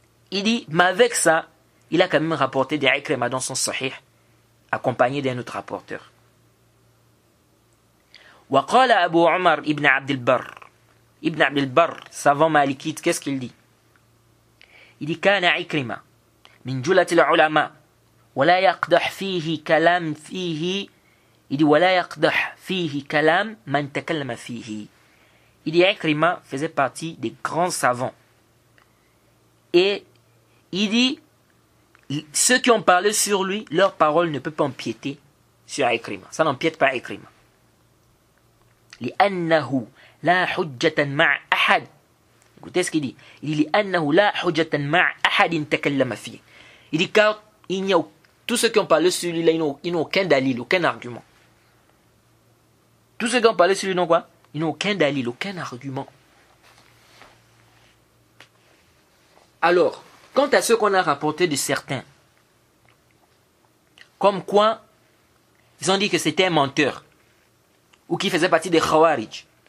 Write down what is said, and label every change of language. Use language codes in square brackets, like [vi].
[fr] Il dit, mais avec ça, il a quand même rapporté des Ikrima dans son sahih, accompagné d'un autre rapporteur. [ar] وقال أبو عمر ابن عبد البر [fr] savant malikite, qu'est-ce qu'il dit? Il dit [ar] كان عكرمة من جلة العلماء ولا يقدح فيه كلام فيه. [fr] Il dit [ar] ولا يقدح فيه كلام من تكلم فيه. [fr] Il dit Ikrima faisait partie des grands savants. Et il dit ceux qui ont parlé sur lui, leur parole ne peut pas empiéter sur Ikrima. Ça n'empiète pas Ikrima. [ar] لأنه لا حجة مع أحد. [fr] Écoutez ce qu'il dit. Il dit [ar] لأنه لا حجة مع أحد تكلم فيه. [fr] Il dit car il n'y a tous ceux qui ont parlé sur lui là, ils n'ont aucun dalil, aucun argument. Tous ceux qui ont parlé sur lui n'ont quoi? Ils n'ont aucun dalil, aucun argument. Alors, quant à ceux qu'on a rapporté de certains, comme quoi ils ont dit que c'était un menteur ou qui faisait partie des Khawarij.